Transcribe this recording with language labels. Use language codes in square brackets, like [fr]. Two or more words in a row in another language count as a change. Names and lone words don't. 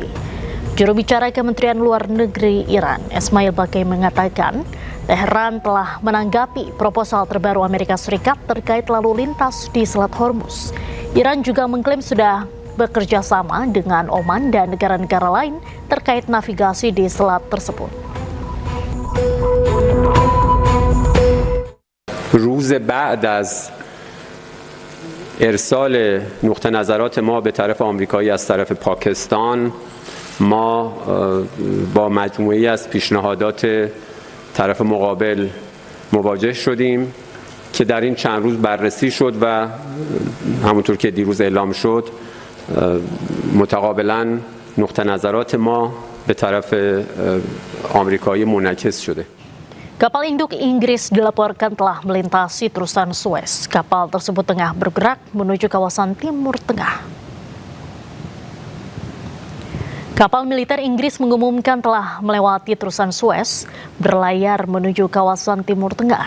[id] Juru bicara Kementerian Luar Negeri Iran, Ismail Baqai mengatakan, Teheran telah menanggapi proposal terbaru Amerika Serikat terkait lalu lintas di Selat Hormuz. Iran juga mengklaim sudah bekerja sama dengan Oman dan negara-negara lain terkait navigasi di selat tersebut. [fa] روز بعد از ارسال نقطه نظرات ما به طرف آمریکایی از طرف پاکستان ما با مجموعه‌ای از پیشنهادات طرف مقابل مواجه شدیم که در این چند روز بررسی شد و همونطور که دیروز اعلام شد متقابلا نقطه نظرات ما به طرف آمریکایی منعکس شده. [id] Kapal induk Inggris dilaporkan telah melintasi terusan Suez. Kapal tersebut tengah bergerak menuju kawasan Timur Tengah. Kapal militer Inggris mengumumkan telah melewati terusan Suez, berlayar menuju kawasan Timur Tengah.